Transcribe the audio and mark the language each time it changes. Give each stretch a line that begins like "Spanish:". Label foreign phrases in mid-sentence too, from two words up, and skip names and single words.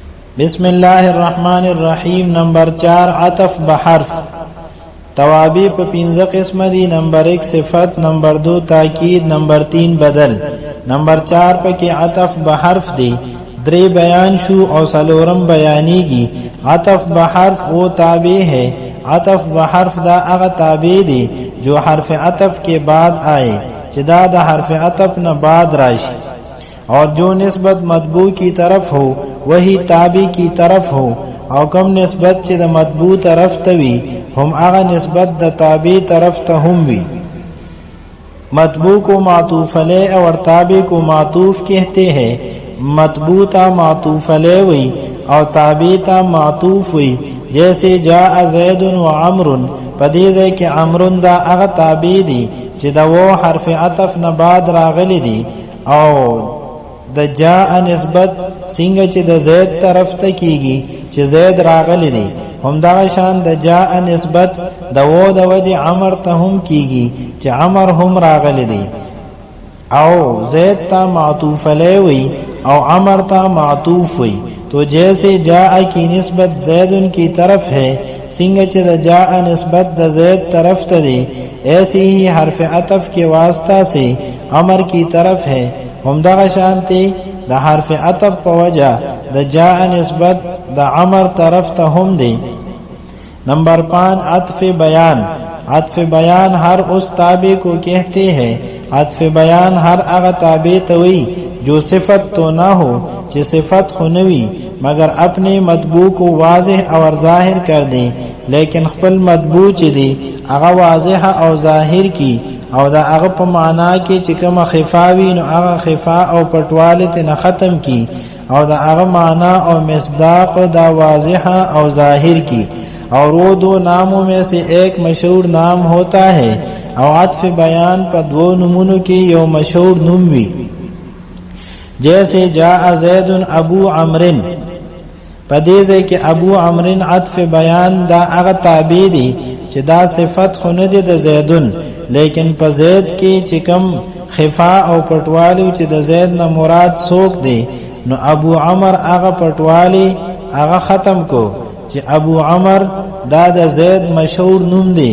Arabic: بسم الله الرحمن الرحیم نمبر 4 عطف بحرف.
Pashto: توابع په 15 قسم دي. نمبر 1 صفت، نمبر 2 تاکید، نمبر 3 بدل، نمبر 4 پکې عطف بحرف دی. 3 بیان شو او څلورم بیانېږي.
Urdu: عطف بحرف وہ تابع ہے. عطف بحرف
Pashto: دا هغه تابع دی
Urdu: جو حرف عطف کے بعد آئے،
Pashto: چې دا د حرف عطف نه بعد راشي،
Urdu: اور جو نسبت مطبوع کی طرف ہو وہی تابع کی طرف ہو،
Pashto: او کم نسبت چې د مطبوع طرف ته وي هم هغه نسبت د تابع طرف ته هم وي.
Urdu: مطبوع کو معطوف علیہ اور تابع کو معطوف کہتے ہیں.
Pashto: مطبوع تا معطوف علیہ وی اور تابع تا معطوف وی. جیسے
Arabic: جاء زید و عمر،
Pashto: پدې ځای کې عمر دا هغه تابع دی چې دا و حرف عطف نه بعد راغلی دی، او د جاء نسبت څنګه چې د زید طرف ته کیږي چې زید راغلی دی، همدغه شان د جاء نسبت د و د وجه عمر ته هم کیږي چې عمر هم راغلی دی، او زید تا معطوف علیہ وی او عمر تا معطوف وی.
Urdu: تو جیسے جاء کی نسبت زید کی طرف ہے،
Pashto: سنگہ چہ د جاء نسبت د زید طرف ته دی،
Urdu: ایسی ہی حرف عطف کے واسطہ سے عمر کی طرف ہے،
Pashto: همدغه شانتی د حرف عطف په وجہ د جاء نسبت د عمر طرف ته هم دی. نمبر 5 عطف بیان.
Urdu: عطف بیان ہر اس تابع کو کہتے ہیں.
Pashto: عطف بیان ہر هغه تابع ته وی
Urdu: جو صفت تو نہ ہو،
Pashto: چې صفت خو نوی
Urdu: مگر اپنے مطبوع کو واضح اور ظاہر کر دیں،
Pashto: لیکن خپل مطبوع چې دی هغه واضح او ظاهر کی، او دا هغه په معنا کې چې کوم خفاوی نو هغه خفا او پټواله ته نه ختم کی، او دا هغه معنا او مصداق دا واضح او ظاہر کی.
Urdu: اور وہ دو ناموں میں سے ایک مشہور نام ہوتا ہے،
Pashto: او عطف بیان پر دو نمونوں کی یو مشہور نم وی. جیسے
Arabic: جاء زید ابو عمرن،
Pashto: پدې ځای کې ابو عمرن عطف بیان دا هغه تابع دی چې دا صفت خو نه دی د زیدن، لیکن په زید کې چې کم خفا او پټوالی چې د زید نه مراد څوک دی، نو ابو عمر هغه پټوالی هغه ختم کو چې ابو عمر دا د زید مشهور نوم دی.